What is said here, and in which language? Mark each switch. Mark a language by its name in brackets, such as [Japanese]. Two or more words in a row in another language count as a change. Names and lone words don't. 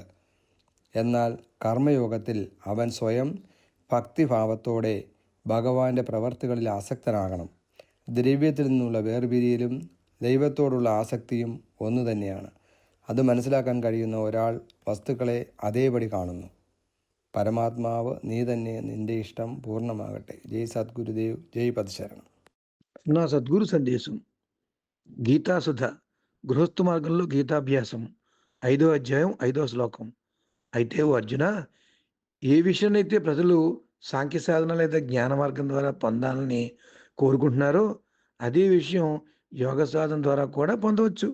[Malayalam] എന്നാൽ കർമ്മയോഗത്തിൽ അവൻ സ്വയം ഭക്തിഭാവത്തോടെ ഭഗവാന്റെ പ്രവർത്തികളിൽ ആസക്തനാകണം. ദ്രവ്യത്തിൽ നിന്നുള്ള വേർപിരിയലും ദൈവത്തോടുള്ള ആസക്തിയും ഒന്നു തന്നെയാണ്. അത് മനസ്സിലാക്കാൻ കഴിയുന്ന ഒരാൾ വസ്തുക്കളെ അതേപടി കാണുന്നു. പരമാത്മാവ് നീ തന്നെ, നിന്റെ ഇഷ്ടം പൂർണ്ണമാകട്ടെ. ജയ് സദ്ഗുരുദേവ്, [Telugu] జై పదశరణం. నా సద్గురు సందేశం గీతాసుధ గృహస్థు మార్గంలో గీతాభ్యాసం 5వ అధ్యాయం 5వ శ్లోకం. అయితే ఓ అర్జున, ఏ విషయాన్నైతే ప్రజలు సాంఖ్య సాధన లేదా జ్ఞాన మార్గం ద్వారా పొందాలని కోరుకుంటున్నారో అదే విషయం యోగ సాధన ద్వారా కూడా పొందవచ్చు.